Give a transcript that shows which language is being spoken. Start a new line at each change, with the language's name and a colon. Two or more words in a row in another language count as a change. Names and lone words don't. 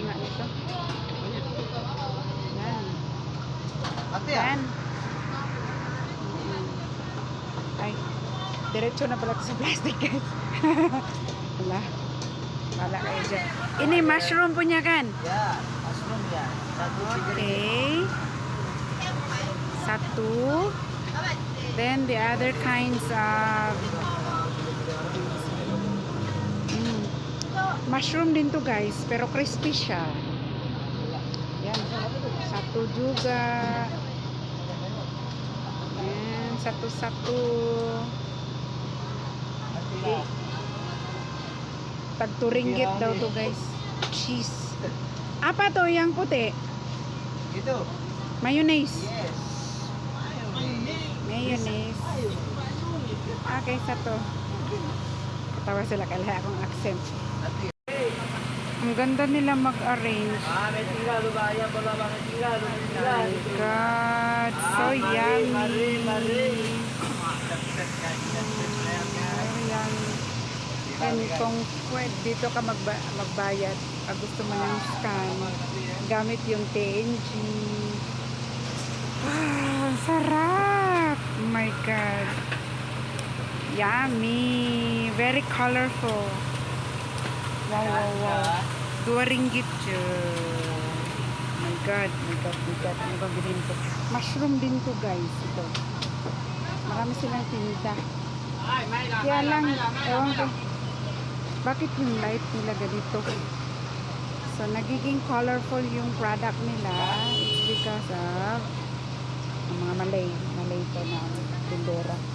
Filipino: guys. Oh. Yan. Ate Yan. Ay, diretso na pala sa plastic guys. Wala. Wala kayo dyan.
Malay: Ini mushroom punya kan? Ya, mushroom ya. Satu Okay. Satu.
English: Then the other kinds of mushroom
Filipino: din to
English: guys,
Filipino: pero crispy siya. Yan.
Malay: Satu juga. Yan. Satu-satu.
Filipino: Tag 2 ringgit daw to guys. Cheese.
Malay: Apa to yang puti? Itu. Mayonnaise. Yes. Mayonnaise. Okay, satu.
Filipino: Katawa sila kaya akong accent. Ang ganda nila mag-arrange. May tingalo ba? Ayan pala mga tingalo.
English: Oh my God. So yummy.
Filipino: And kung dito ka magbayad, pag gusto mo ng scan, gamit yung TNG. Wow, sarap!
English: Oh my God. Yummy! Very colorful. Wow, wow, wow.
Filipino: 2 ringgit siya.
English: Oh my God, my God, my God.
Filipino: Ano ba bilhin ko? Mushroom din to guys. Ito. Marami silang tinda. Kaya lang, ewan ko. Bakit yung light nila ganito? So, nagiging colorful yung product nila.
English: It's because of
Filipino: mga Malay to na tindera.